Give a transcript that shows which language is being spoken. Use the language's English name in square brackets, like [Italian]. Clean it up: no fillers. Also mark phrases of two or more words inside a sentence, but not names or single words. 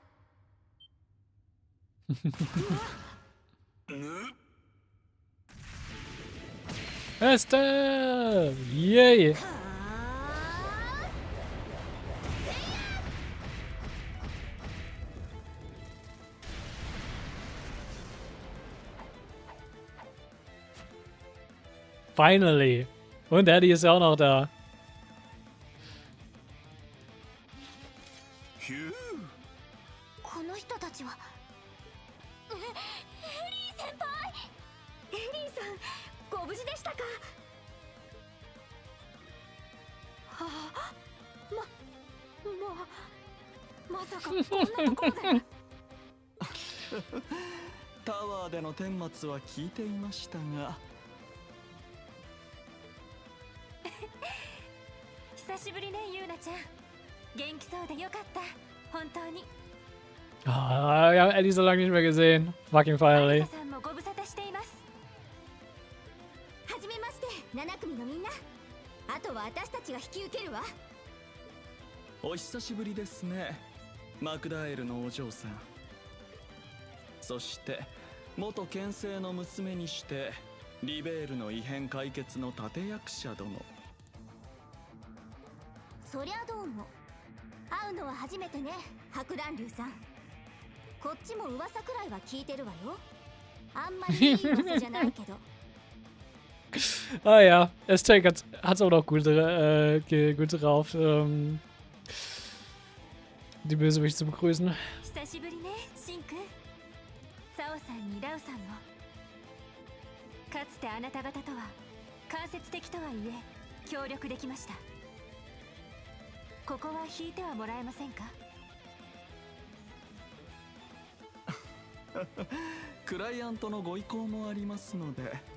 [Japanese] エステーイエイ。Finally. [German] Und Eddie ist ja auch noch da. [Japanese] この人たちは。エリー先輩。エリーさん、ご無事でしたか。はあ、まさかこんなところで。タワーでの顛末は聞いていましたが。久しぶりね、ユーナちゃん。元気そうでよかった。本当に。 [German] Ah, wir haben Eddie so lange nicht mehr gesehen. [English] Fucking finally. [Japanese] さんもご無沙汰しています。はじめまして、7組のみんな。あとは私たちが引き受けるわ。お久しぶりですね、マクダエルのお嬢さん。そして元剣聖の娘にしてリベールの異変解決の立役者殿。そりゃどうも。会うのは初めてね、白蘭流さん。こっちも噂くらいは聞いてるわよ。あんまりいい噂じゃないけど。 [German] Ah ja, Aztec hat's auch noch gut, gut drauf, die Bösewicht zu begrüßen. [Japanese] 久しぶりね、シンくん。サオさんにラウさんも。かつてあなた方とは間接的とはいえ協力できました。ここは引いてはもらえませんか。クライアントのご意向もありますので。